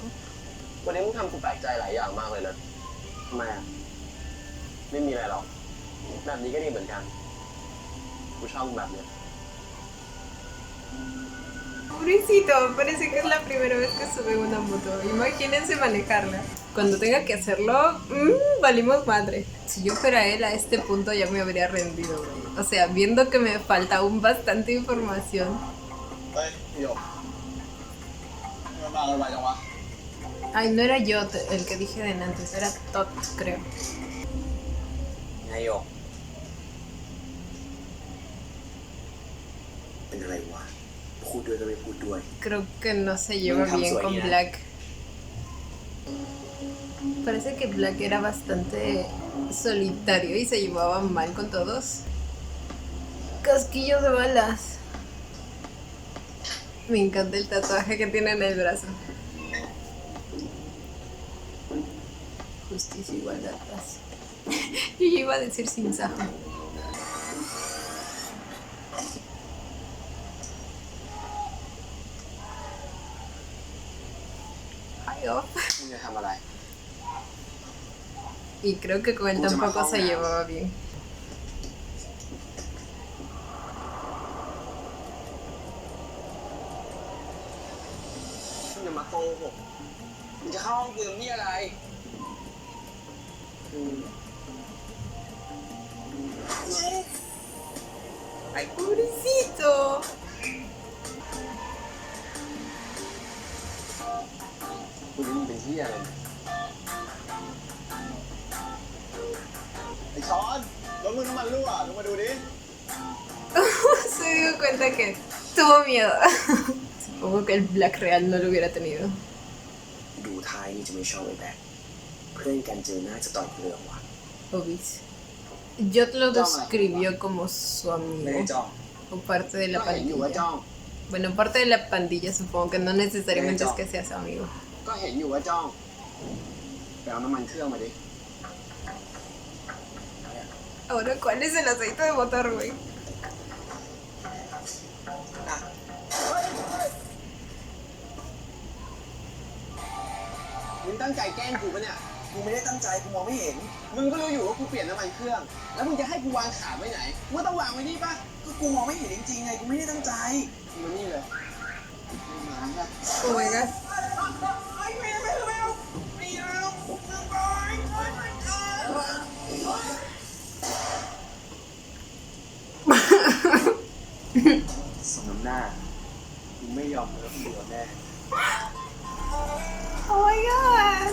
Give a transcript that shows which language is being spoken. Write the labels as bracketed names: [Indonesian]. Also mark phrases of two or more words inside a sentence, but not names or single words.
[Thai] วันนี้มึงทำกูแปลกใจหลายอย่างมากเลยนะทำไมอ่ะ ไม่มีอะไรหรอก แบบนี้ก็ดีเหมือนกัน กูชอบมึงแบบเนี้ย [Spanish] Pobrecito, parece que es la primera vez que sube una moto. Imagínense manejarla. Cuando tenga que hacerlo, valimos madre. Si yo fuera él a este punto ya me habría rendido, güey. O sea, viendo que me falta aún bastante información. [Thai] เฮ้ยพี่หยกมันมาอะไรจังวะ [Spanish] Ay, no era yo el que dije de antes, era Tot, creo. [Thai] ไงหยก เป็นอะไรวะ พูดด้วยก็ไม่พูดด้วย [Spanish] Creo que no se lleva Nunca bien con soy, ¿eh? Black. Parece que Black era bastante solitario y se llevaba mal con todos. Casquillo de balas. Me encanta el tatuaje que tiene en el brazo. Justicia, igualdad, paz. Yo ya iba a decir sin sajo. [English] Hi, off. [Thai] มึงจะทำอะไร [Spanish] Y creo que con él tampoco se llevaba bien. [Thai] มึงจะมาโกหกมึงจะเข้าห้องกูทำนี่อะไร [Spanish] ¡Ay, pobrecito! [Thai] กูรู้มึงเป็นที่อะไรเนี่ยไอ้ช้อนรถมึงน้ำมันรั่วลงมาดูดิ [Spanish] Se dio cuenta que tuvo miedo. Supongo que el Black Real no lo hubiera tenido. [Thai] ดูท้ายนี่จะไม่ชอบไอ้แบ็คเพื่อนกันเจอหน้าจะต่อยกูเลยเหรอวะ [Spanish] Obis. Jot lo describió como su [Thai] ไม่ได้ [Spanish] amigo [Thai] จ้อง [Spanish] o parte de la [Thai] ก็เห็นอยู่ว่าจ้อ [Spanish] pandilla. [Thai] ง [Spanish] Bueno, parte de la pandilla supongo que no necesariamente es que sea su amigo. [Thai] ก็เห็นอยู่ว่าจ้องไปเอาน้ำมันเครื่องมาดิ [Spanish] Ahora, ¿cuál es el aceite de motor, güey? [Thai] มึงตั้งใจแกล้งกูปะเนี่ย กูไม่ได้ตั้งใจ กูมองไม่เห็น มึงก็รู้อยู่ว่ากูเปลี่ยนน้ำมันเครื่อง แล้วมึงจะให้กูวางขาไว้ไหนมึงก็ต้องวางไว้นี่ปะก็กูมองไม่เห็นจริงๆไง กูไม่ได้ตั้งใจมึงมานี่เลยมาค่ะ [English] Oh my god. [Spanish] Son nada. Un millón, pero un millón de... [English] Oh my god.